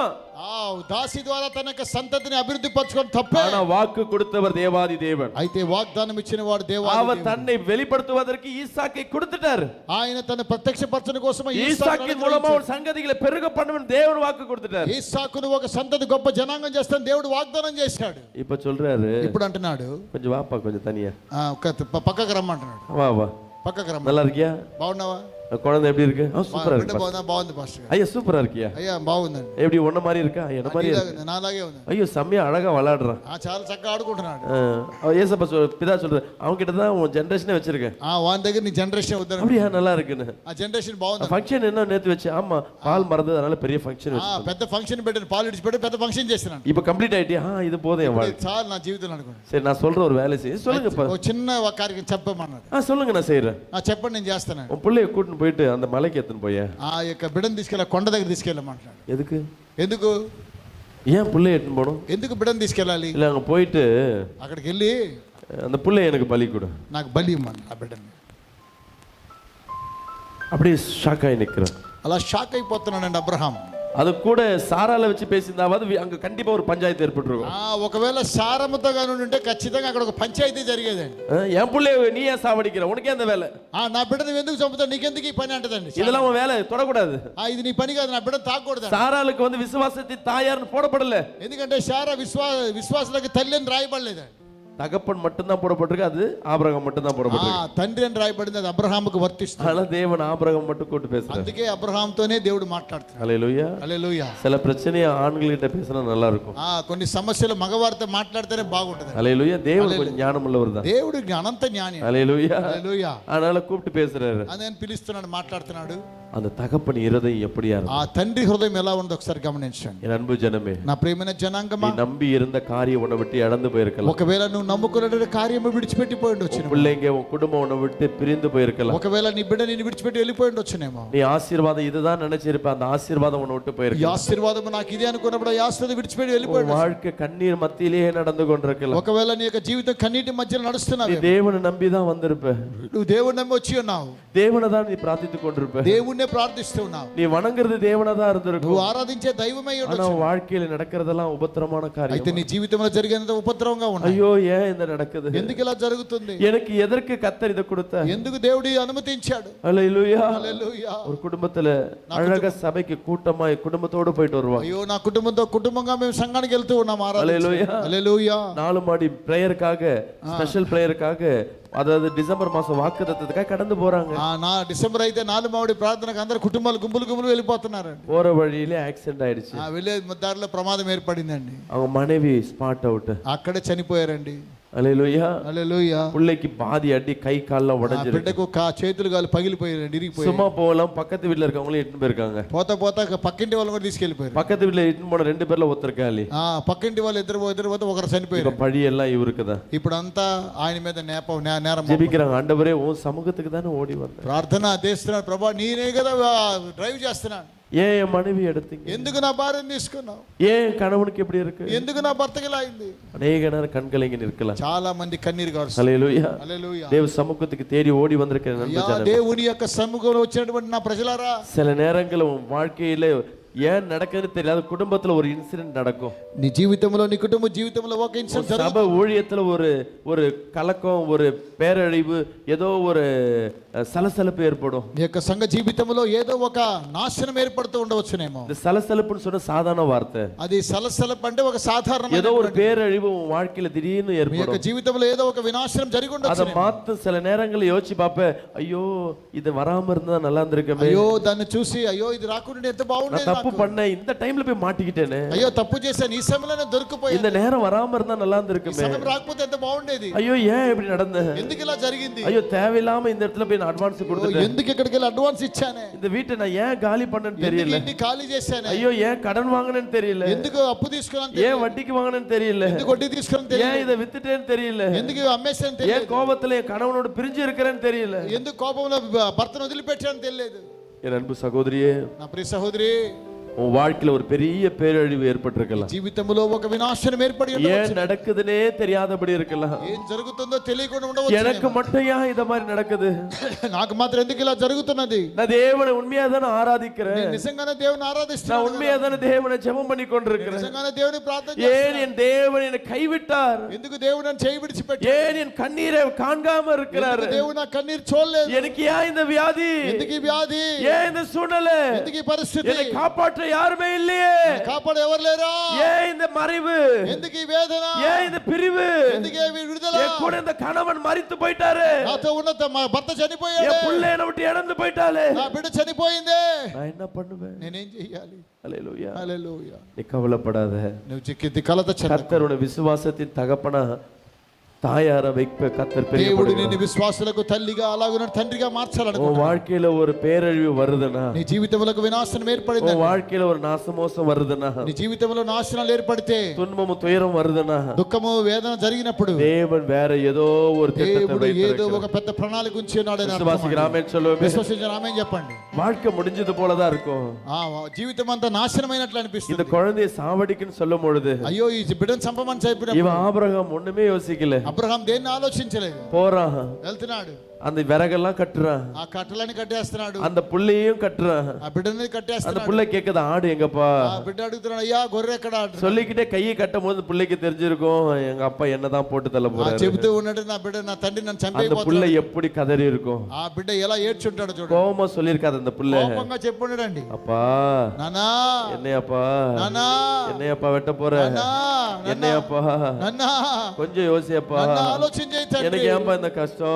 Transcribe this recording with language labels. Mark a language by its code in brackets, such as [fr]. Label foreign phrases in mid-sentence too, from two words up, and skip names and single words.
[te] దాసి ద్వారా తన యొక్క సంతతిని అభివృద్ధి పరచుకోవడం తప్పే. [ta] ஆனா வாக்கு கொடுத்தவர் தேவாதி தேவன். [te] అయితే వాగ్దానం ఇచ్చిన వాడు దేవాది దేవుడు. [ta] அவர் தன்னை வெளிப்படுத்துவதற்கு ஈசாக்கை கொடுத்துட்டார். [te] ఆయన తన ప్రత్యక్షపరచడం కోసం [ta] ஈசாக்கின் மூலமா ஒரு சங்கதிகளை பெருக பண்ணுவேன் தேவன் வாக்கு கொடுத்துட்டார். [te] ఈసాకును ఒక సంతతి గొప్ప జనాంగం చేస్తాను దేవుడు వాగ్దానం చేశాడు. [ta] இப்ப சொல்றாரு, [te] ఇప్పుడు అంటున్నాడు, [ta] கொஞ்சம் வாப்பா கொஞ்சம் தனியா [te] పక్కకు రమ్మంటున్నాడు. [ta] வா వా, [te] పక్కకు రమ్మ. [ta] நல்லா இருக்கியா? [te] బాగున్నావా? [ta] குழந்தை எப்படி இருக்கு? சூப்பரா இருக்கு. [te] బాగుంది పాస్టర్ గారు. [ta] ஐயா சூப்பரா இருக்கியா? [te] అయ్యా బాగుందండి. [ta] எப்படி ஒன்ன மாதிரி இருக்கா? என்ன மாதிரி இருக்கு? [te] నాలాగే ఉంది. [ta] ஐயோ செம்மையா அழகா விளையாடுறான். [te] చాలా చక్కగా ఆడుకుంటున్నాడు. [ta] ஏசப்பா பிதா சொல்றது, அவங்க கிட்ட தான் உன் ஜெனரேஷனே வச்சிருக்கேன். [te] వాని దగ్గర నీ జనరేషన్ వద్దని. [ta] அப்படியா? நல்லா இருக்குன்னு. [te] ఆ జనరేషన్ బాగుంది. [ta] ஃபங்க்ஷன் என்ன நேத்து வச்சு, ஆமா பால் மறந்தது, அதனால பெரிய ஃபங்க்ஷன் வச்சு. [te] పెద్ద ఫంక్షన్ పెట్టాను, పాలు ఇడిచి పెట్టి పెద్ద ఫంక్షన్ చేస్తున్నాను. [ta] இப்போ కంప్లీట్ ஆயிட்டியா? இது போதும் என் வாழ்க்கை. [te] చాలు నా జీవితంలో అనుకోండి. [ta] சரி நான் சொல்ற ஒரு வேலை செய்ய சொல்லுங்கப்பா. [te] ఒక చిన్న కార్యక్రమం చెప్పమన్నాడు. [ta] சொல்லுங்க, நான் செய்யறேன். [te] చెప్పండి, నేను చేస్తాను. [ta] உன் பிள்ளைய கூட்டிட்டு போயிட்டு அந்த மலைக்கு எத்தனை போய, [te] ఆ యొక్క బిడ్డను తీసుకెళ్ళి కొండ దగ్గర తీసుకెళ్ళమంటాడు. [ta] எதுக்கு? [te] ఎందుకు? [ta] ஏன் பிள்ளைய எட்டுன்னு போகணும்? [te] ఎందుకు బిడ్డను తీసుకెళ్ళాలి? [ta] இல்ல அங்க போயிட்டு [te] అక్కడికి వెళ్ళి [ta] அந்த பிள்ளைய எனக்கு பலி கொடு, [te] నాకు బలి ఇమ్మని ఆ బిడ్డని. [ta] அப்படியே ஷாக் ஆகி நிக்கிறேன். [te] అలా షాక్ అయిపోతున్నాడండి అబ్రహాం. [ta] அது கூட சாரால வச்சு பேசியிருந்தாவது அங்க கண்டிப்பா ஒரு பஞ்சாயத்து ஏற்பட்டுருக்கும். [te] ఒకవేళ సారమ్మతో గాని ఉంటే ఖచ్చితంగా అక్కడ ఒక పంచాయతీ జరిగేదండి. [ta] என் பிள்ளைய நீ ஏன் சாவடிக்கிற, உனக்கே அந்த வேலை, [te] నా బిడ్డను ఎందుకు చంపుతావు, నీకెందుకు ఈ పని అంటదండి. [ta] இதெல்லாம் உன் வேலை, தொடக்கூடாது. [te] ఇది నీ పని కాదు, నా బిడ్డను తాకూడదు. [ta] சாராளுக்கு வந்து விசுவாசத்தின் தாயார்னு போடப்படல. [te] ఎందుకంటే శారా విశ్వాసులకు తల్లి అని రాయబడలేదండి. [ta] தகப்பன் மட்டும்தான் போடப்பட்டிருக்கு, அது ஆபிரகாம் மட்டும்தான் போடப்பட்டிருக்கு. [te] తండ్రి అని రాయబడింది, అది అబ్రహాముకు వర్తిస్తుంది. [ta] அதனால தேவன் ஆபிரகாம் மட்டும் கூட்டு பேசுறாரு. [te] అందుకే అబ్రహాంతోనే దేవుడు మాట్లాడుతున్నాడు. [ta] ஹல்லேலூயா [te] హల్లెలూయా. [ta] சில பிரச்சனையை ஆண்கள் கிட்ட பேசினா நல்லா இருக்கும். [te] కొన్ని సమస్యలు మగవారితో మాట్లాడితేనే బాగుంటది. [ta] ஹல்லேலூயா. தேவன் கொஞ்சம் ஞானம் உள்ளவர் தான். [te] దేవుడు అనంత జ్ఞాని. [ta] ஹல்லேலூயா. [te] హల్లెలూయా. [ta] அதனால கூப்பிட்டு பேசுறாரு. [te] అదే పిలుస్తున్నాడు, మాట్లాడుతున్నాడు. [ta] அந்த தகப்பன் இருதயம் எப்படியா இருக்கும்? [te] ఆ తండ్రి హృదయం ఎలా ఉందో ఒకసారి గమనించండి. [ta] என் அன்பு ஜனமே, [te] నా ప్రియమైన జనాంగమా, [ta] நீ நம்பி இருந்த காரியம் உன்னை விட்டு இழந்து போயிருக்கலாம். [te] ఒకవేళ నువ్వు నమ్ముకున్న కార్యము విడిచిపెట్టి పోయి ఉండొచ్చు. [ta] பிள்ளைங்க உன் குடும்பம் உன்னை விட்டு பிரிந்து போயிருக்கலாம். [te] ఒకవేళ నీ బిడ్డ నిన్ను విడిచిపెట్టి వెళ్ళిపోయి ఉండొచ్చునేమో. [ta] நீ ஆசீர்வாதம் இதுதான் நினைச்சிருப்ப, அந்த ஆசீர்வாதம் உன்னை விட்டு [te] ఈ [ta] போயிருக்கலாம். [te] ఆశీర్వాదం నాకు ఇదే అనుకున్నప్పుడు ఈ ఆశీర్వాదం విడిచిపెట్టి వెళ్ళిపోయి ఉండొచ్చు. [ta] வாழ்க்கை கண்ணீர் மத்தியிலேயே நடந்து கொண்டிருக்கலாம். [te] ఒకవేళ నీ యొక్క జీవితం కన్నీటి మధ్యలో నడుస్తున్నావు. [ta] நீ தேவனை நம்பி தான் வந்திருப்ப, [te] నువ్వు దేవుని నమ్మి వచ్చి ఉన్నావు. [ta] தேவனை தான் நீ பிரார்த்தித்துக் கொண்டிருப்ப, [te] దేవుణ్ణే ప్రార్థిస్తూ ఉన్నావు. [ta] நீ வணங்குறது தேவனை தான் இருந்திருக்கும். [te] నువ్వు ఆరాధించే దైవమై [ta] ஆனா [te] ఉండొచ్చు. [ta] வாழ்க்கையில நடக்கிறதெல்லாம் உபத்திரமான [te] అయితే [ta] காரியம். [te] నీ జీవితంలో జరిగేంత ఉపద్రవంగా ఉంది. [ta] ஐயோ ஏன் இந்த நடக்குது, [te] ఎందుకు ఇలా జరుగుతుంది, [ta] எனக்கு எதற்கு கர்த்தர் இதை கொடுத்த, [te] ఎందుకు దేవుడు అనుమతించాడు. [ta] ஹல்லேலூயா. [te] హల్లెలూయా. [ta] ஒரு குடும்பத்துல அழகா சபைக்கு கூட்டமா குடும்பத்தோட போயிட்டு வருவாங்க. [te] అయ్యో నా కుటుంబంగా మేము సంఘానికి వెళ్తూ ఉన్నాం. హల్లెలూయా. హల్లెలూయా. [ta] 4 மாடி பிரேயருக்காக, ஸ்பெஷல் பிரேயருக்காக, அதாவது டிசம்பர் மாசம் வாக்குத்தத்தத்துக்காக கடந்து போறாங்க. [te] నా డిసెంబర్ అయితే 4 మావడి ప్రార్థనకు అందరు కుటుంబాలు గుంపులు వెళ్ళిపోతున్నారండి. [ta] போற வழியிலே ஆக்சிடென்ட் ஆயிடுச்சு. [te] వెళ్ళే దారిలో ప్రమాదం ఏర్పడిందండి. [ta] அவங்க மனைவி [en] spot out, [te] అక్కడే చనిపోయారండి. హల్లెలూయా. హల్లెలూయా. [ta] பிள்ளைக்கு பாதி அடி, கை கால்லாம் உடைஞ்சிருக்கு. [te] బిడ్డకు చేతులు కాలు పగిలిపోయారండి, ఇరిగిపోయారు. [ta] சும்மா போகலாம், பக்கத்து வீட்டுல இருக்கவங்களே இட்டுன்னு போயிருக்காங்க. [te] పోతా పక్కింటి వాళ్ళని కూడా తీసుకెళ్లిపోయారు. [ta] பக்கத்து வீட்டுல இட்டுன்னு போன 2 பேர்ல ஒருத்தர் காலி. [te] పక్కింటి వాళ్ళు ఇద్దరు పోతే ఒకరు చనిపోయారు. [ta] இப்ப பழி எல்லாம் இவருக்கு தான். [te] ఇప్పుడు అంతా ఆయన మీద నేరం [ta] ஜெபிக்கிறாங்க, ஆண்டவரே உன் சமூகத்துக்கு தானே ஓடி வந்தேன். [te] ప్రార్థన చేస్తున్నాడు, ప్రభా నేనే కదా డ్రైవ్ చేస్తున్నాను. [ta] ஏன் என் மனைவி எடுத்தீங்க, [te] ఎందుకు నా భార్యను తీసుకున్నావు, [ta] ஏன் என் கணவனுக்கு எப்படி இருக்கு, [te] ఎందుకు నా భర్తకి ఇలా అయింది. [ta] அநேக நேரம் கண்கள் இங்க நிற்கலாம். [te] చాలా మంది కన్నీరు గారుస్తారు. [ta] ஹல்லேலூயா. [te] హల్లెలూయా. [ta] தேவ சமூகத்துக்கு தேடி ஓடி வந்திருக்கிற நண்ப ஜனமே, [te] దేవుని యొక్క సముఖంలో వచ్చినటువంటి నా ప్రజలారా, [ta] சில நேரங்களில் உன் வாழ்க்கையில ஏன் நடக்குதுன்னு தெரியாது, குடும்பத்துல ஒரு இன்சிடென்ட் நடக்கும், [te] నీ జీవితంలో నీ కుటుంబ జీవితంలో ఒక [ta] ஒரு [te] ఇన్సిడెంట్ [ta] சபை ஊழியத்துல ஒரு கலக்கம், ஒரு பேரழிவு, ஏதோ ஒரு சலசலப்பு ஏற்படும். [te] నీ యొక్క సంఘ జీవితంలో ఏదో ఒక నాశనం ఏర్పడుతూ ఉండవచ్చునేమో. [ta] இந்த சலசலப்புன்னு சொன்ன சாதாரண வார்த்தை, [te] అది సలసలపు అంటే ఒక సాధారణ [ta] ஏதோ ஒரு பேரழிவு உன் வாழ்க்கையில திடீர்னு [te] మీ యొక్క [ta] ஏற்படும். [te] జీవితంలో ఏదో ఒక వినాశనం జరిగి [ta] அதை [te] ఉండొచ్చు. [ta] பார்த்து சில நேரங்களில் யோசிச்சு பார்ப்பேன், ஐயோ இது வராம இருந்தா நல்லா இருந்திருக்கமே, [te] అయ్యో దాన్ని చూసి అయ్యో ఇది రాకుండా ఎంత [ta] நான் [te] బాగుండేది, [ta] தப்பு பண்ணேன், இந்த டைம்ல போய் மாட்டிக்கிட்டேனே, [te] అయ్యో తప్పు చేశాను ఈ సమయంలోనే దొరికిపోయాను, [ta] இந்த நேரம் வராம இருந்தா நல்லா [te] ఈ [ta] இருந்திருக்குமே, [te] సమయం రాకపోతే ఎంత బాగుండేది, [ta] ஐயో ஏன் இப்படி நடந்த, [te] ఎందుకు ఇలా జరిగింది, [ta] ஐயோ தேவையில்லாம இந்த இடத்துல போய் நான் அட்வான்ஸ் கொடுத்துட்டேன், [te] ఎందుకు ఇక్కడికి వెళ్ళి అడ్వాన్స్ ఇచ్చానే, [ta] இந்த வீட்டை நான் ஏன் காலி பண்ணேன்னு [te] ఎందుకు [ta] தெரியல, [te] ఇంటి ఖాళీ చేశానే, [ta] ஐயோ ஏன் கடன் வாங்கினேன்னு தெரியல, [te] ఎందుకు అప్పు తీసుకున్నాను, [ta] ஏன் వడ్డీకి வாங்கினேன்னு தெரியல, [te] ఎందుకు వడ్డీ తీసుకున్నాను [ta] ஏன் [te] తెలియదు, [ta] இதை வித்துட்டேன்னு தெரியல, [te] ఎందుకు అమ్మేశాను [ta] ஏன் [te] తెలియదు, [ta] கோபத்துல என் கணவனோட பிரிஞ்சு இருக்கிறேன்னு தெரியல. [te] ఎందుకు కోపంలో భర్తను వదిలిపెట్టాను తెలియదు. [ta] என் அன்பு சகோதரியே, [te] నా ప్రియ సహోదరి, [ta] உன் வாழ்க்கையில ஒரு பெரிய பேரழிவு ஏற்பட்டிருக்கலாம், [te] జీవితంలో ఒక వినాశనం ఏర్పడి [ta] ஏன் [te] ఉండవచ్చు, [ta] நடக்குதுன்னே தெரியாதபடி இருக்கலாம், [te] ఏం జరుగుతుందో తెలియకుండా ఉండవచ్చు, [ta] எனக்கு மட்டும் ஏன் இத மாதிரி நடக்குது, [te] నాకు మాత్రం ఎందుకు ఇలా జరుగుతున్నది, [ta] நான் தேவனை உண்மையா தானே ஆராதிக்கிறேன், [te] నేను నిజంగానే దేవుని [ta] நான் [te] ఆరాధిస్తున్నాను, [ta] உண்மையா தானே தேவனை ஜெபம் பண்ணி கொண்டிருக்கிறேன், [te] నిజంగానే దేవుని ప్రార్థన [ta] ஏன் [te] చేస్తున్నాను, [ta] என் தேவன் என்னை கைவிட்டார், [te] ఎందుకు దేవుడు నన్ను చేయి విడిచిపెట్టాడు, [ta] ஏன் என் கண்ணீரை காண்காம இருக்கிறார், [te] ఎందుకు దేవుడు నా కన్నీరు చూడలేదు, [ta] எனக்கு ஏன் இந்த வியாதி, [te] ఎందుకు ఈ వ్యాధి, [ta] ஏன் இந்த சூழ்நிலை, [te] ఎందుకు ఈ పరిస్థితి, [ta] என்னை காப்பாற்ற யாருமே இல்லையே, [te] కాపాడు ఎవరు లేరా, [ta] ஏன் இந்த மறைவு, [te] ఎందుకు ఈ వేదన, [ta] ஏன் இந்த பிரிவு, [te] ఎందుకు ఈ విడుదల, [ta] என் கூட இந்த கணவன் மரித்து போயிட்டாரு, [te] నాతో ఉన్న మా భర్త చనిపోయాడు, [ta] என் பிள்ளை என்னை விட்டு இழந்து போயிட்டாலே, [te] నా బిడ్డ చనిపోయిందే, [ta] நான் என்ன பண்ணுவேன். [te] నేనేం చెయ్యాలి. [ta] அல்லேலூயா. [te] హల్లెలూయా. [ta] நீ கவலைப்படாத, [te] నువ్వు చిక్కింది కలత చెందకు. [ta] கர்த்தரோட விசுவாசத்தின் தகப்பனா தாயார வைப்ப கர்த்தர் பெரிய [te] దేవుడు నిన్ను విశ్వాసులకు తల్లిగా అలాగే తండ్రిగా [ta] உன் [te] మార్చాలనుకుంటున్నాడు. [ta] வாழ்க்கையில ஒரு பேரழிவு வருதுன்னா, [te] నీ జీవితంలో వినాశనం ఏర్పడింది, [ta] உன் வாழ்க்கையில ஒரு நாசமோசம் வருதுன்னா, [te] నీ జీవితంలో నాశనాలు ఏర్పడితే, [ta] துன்பமும் துயரம் வருதுன்னா, [te] దుఃఖము వేదన జరిగినప్పుడు [ta] தேவன் வேற ஏதோ ஒரு திட்டத்தை [te] దేవుడు ఏదో [ta] வைத்திருக்கிறார். [te] ఒక పెద్ద ప్రణాళిక ఉంచి ఉన్నాడని అర్థం. [ta] விசுவாசிக்கிற ஆமென் சொல்லுவோமே. [te] విశ్వసించిన ఆమేన్ చెప్పండి. [ta] வாழ்க்கை முடிஞ்சது போலதான் இருக்கும். [te] జీవితం అంతా నాశనమైనట్లు [ta] இந்த [te] అనిపిస్తుంది. [ta] குழந்தையை சாவடிக்குன்னு சொல்லும் பொழுது [te] అయ్యో ఈ బిడ్డను చంపమని చెప్పిన [ta] இவன் ஆபிரகாம் ஒண்ணுமே யோசிக்கல, [te] అబ్రహాం దేన్ని ఆలోచించలేదు, [ta] போறான், [te] వెళ్తున్నాడు, [ta] அந்த விறகெல்லாம் கட்டுறான், [te] ఆ కట్టలని కట్టేస్తున్నాడు, [ta] அந்த புள்ளையும் கட்டுறான், [te] ఆ బిడ్డని [ta] அந்த [te] కట్టేస్తున్నాడు, [ta] புள்ளை கேக்குது ஆடு எங்கப்பா, [te] ఆ బిడ్డ అడుగుతున్నాడు అయ్యా గొర్రె ఎక్కడ, [ta] சொல்லிக்கிட்டே கையை கட்டும் போது பிள்ளைக்கு தெரிஞ்சிருக்கும் எங்க அப்பா என்னதான் போட்டு தள்ள போறாரு, [te] చెబుతూ ఉన్నాడు నా బిడ్డ నా తండ్రి నన్ను [ta] அந்த [te] చంపేయబోతున్నాడు, [ta] புள்ளை எப்படி கதறி இருக்கும், [te] ఆ బిడ్డ ఎలా ఏడ్చుంటాడు చూడండి, [ta] கோபமா சொல்லிருக்காது அந்த புள்ளை, [te] కోపంగా చెప్పుండడండి, [ta] அப்பா [te] నానా [ta] என்னையப்பா, [te] నానా [ta] என்னையப்பா வெட்ட போற, [te] నాన్నా [ta] என்னையப்பா [te] నాన్నా [ta] கொஞ்சம் யோசியப்பா, [te] నన్ను ఆలోచన చేయి తండ్రి, [ta] எனக்கு ஏன்பா இந்த கஷ்டம்,